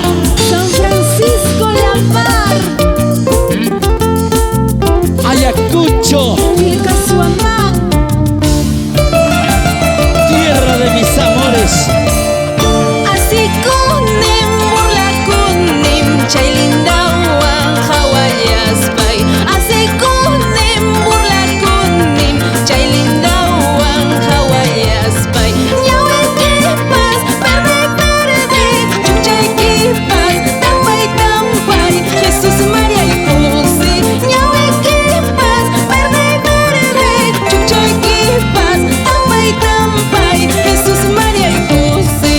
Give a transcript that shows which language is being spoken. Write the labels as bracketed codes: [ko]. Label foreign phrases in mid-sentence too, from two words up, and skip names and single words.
[es] San Francisco La Mar, Ayacucho, Vilcashuamán, tierra de mis amores. [qu] así kunim, burla kunim, chaylindawan hawallaspai. Así kunim, burla kunim, chaylindawan hawallaspai. Ñawikipas, [es] verde, verde, [qu] chuchaykipas, tampay, tampay, Jesús, María y José. Ñawikipas, verde, verde, chuchaykipas, tampay, tampay, Jesús, María y José.